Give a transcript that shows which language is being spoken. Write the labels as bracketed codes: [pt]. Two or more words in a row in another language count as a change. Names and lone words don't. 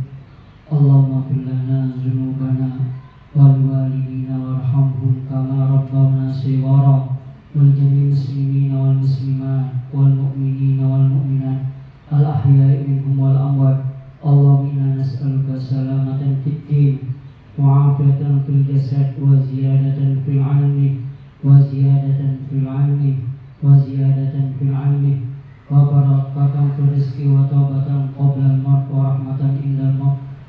[ar] اللهم اغفر لنا ذنوبنا ولوالدينا وارحمهم كما ربونا صغارا، ولجميع المسلمين والمسلمات والمؤمنين والمؤمنات الأحياء منهم والأموات. اللهم إنا نسألك سلامة في الدين وعافية في الجسد وزيادة في العلم وزيادة في العلم وزيادة في العلم وبركة في الرزق وتوبة قبل الموت ورحمة عند الموت